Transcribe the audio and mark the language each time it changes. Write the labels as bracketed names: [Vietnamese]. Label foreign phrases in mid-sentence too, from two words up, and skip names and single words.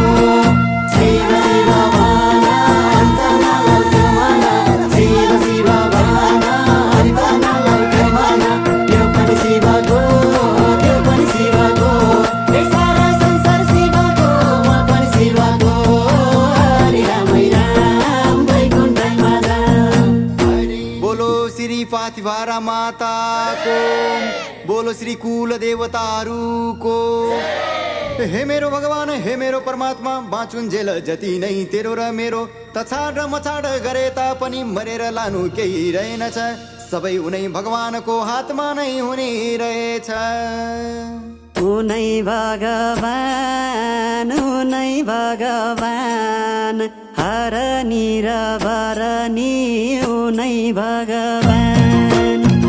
[Nepali] शिव शिव भन अन्त नलौटे मन, शिव शिव भन अन्त नलौटे मन। यो पनि शिवको, त्यो पनि शिवको, हे सारा संसार शिवको, म पनि शिवको। हरि राम वैकुण्ठैमा जाम। बोलो श्री पाथिभारा माता को बोलो श्री कुल देवताहरू को। हे मेरो भगवान, हे मेरो परमात्मा, बाँचुन्जेल जति नै तेरो र मेरो तछाड र मछाड गरे तापनि मरेर लानु केही रहेनछ, सबै उनै भगवानको हातमा नै हुने रहेछ। उनै भगवान, उनै भगवान, हरनी र भरनी उनै भगवान।